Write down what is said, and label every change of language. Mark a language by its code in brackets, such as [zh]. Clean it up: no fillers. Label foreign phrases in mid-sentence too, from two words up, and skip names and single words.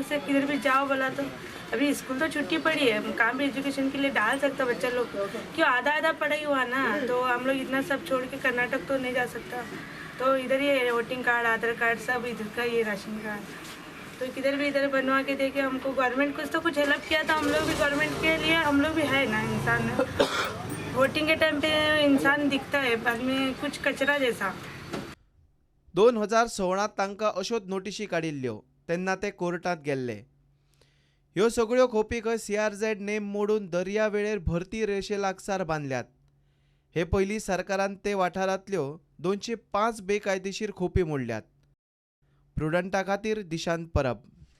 [hi] से किधर भी जाओ बोला तो अभी स्कूल तो छुट्टी पड़ी है काम भी एजुकेशन के लिए डाल सकता बच्चा लोग क्यों आधा पढ़ाई हुआ ना तो हम लोग इतना सब छोड़ के कर्नाटक तो नहीं जा सकता तो इधर ही [en] voting card [hi] आधार कार्ड सब इधर का ये [en] ration card [hi] तो किधर भी इधर बनवा के देके हमको गवर्नमेंट कुछ तो कुछ हेल्प किया था हम लोग भी गवर्नमेंट के लिए हम लोग भी है ना इंसान वोटिंग के टाइम पे इंसान दिखता है बाद में कुछ कचरा जैसा [kok] 2016 तांकां अश्योच नोटीशी काडिल्ल्यो तेन्ना ते कोर्टांत गेल्ले ह्यो सगळ्यो खोपी खंय CRZ नेम मोडून दर्या वेळेर भरती रेशे लागसार बांदल्यात हे पयलीं सरकारान ते वाठारांतल्यो 205 बेकायदेशीर खोपी मोडल्यात प्रुडंटा खातीर दिशांत परब।